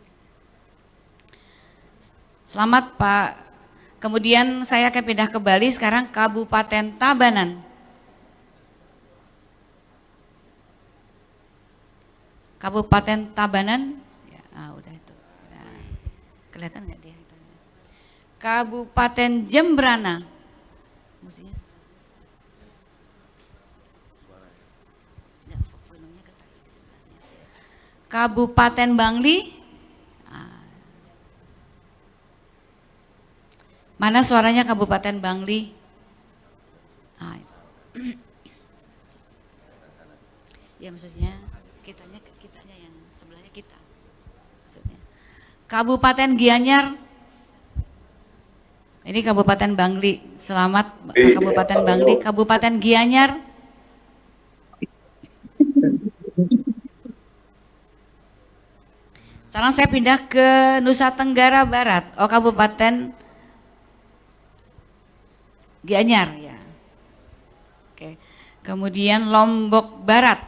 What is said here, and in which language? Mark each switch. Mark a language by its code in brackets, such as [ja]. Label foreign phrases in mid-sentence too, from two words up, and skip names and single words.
[id] Selamat Pak. Kemudian saya akan pindah ke Bali sekarang, Kabupaten Tabanan. Kabupaten Tabanan. Ya, udah itu. Nah, kelihatan nggak dia? Kabupaten Jembrana. Musiknya. Kabupaten Bangli. Mana suaranya Kabupaten Bangli? Ya maksudnya kitanya yang sebelahnya kita. Maksudnya. Kabupaten Gianyar. Ini Kabupaten Bangli. Selamat Kabupaten Bangli. Kabupaten Gianyar. Sekarang saya pindah ke Nusa Tenggara Barat. Oh, Kabupaten Gianyar ya. Oke. Kemudian Lombok Barat.